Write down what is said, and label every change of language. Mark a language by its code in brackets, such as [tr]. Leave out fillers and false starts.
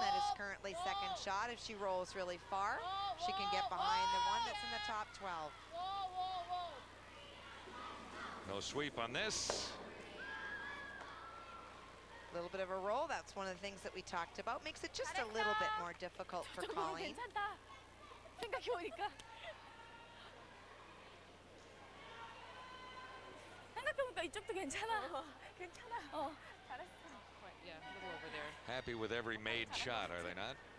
[en] That is currently second shot. If she rolls really far, she can get behind the one that's in the top 12. No sweep on this. A little bit of a roll. That's one of the things that we talked about. Makes it just a little bit more difficult for Colleen. [ko] 생각해보니까 이쪽도 괜찮아. 괜찮아. 잘했어. [en] Quite, yeah, a little over there. Happy with every made shot, are they not?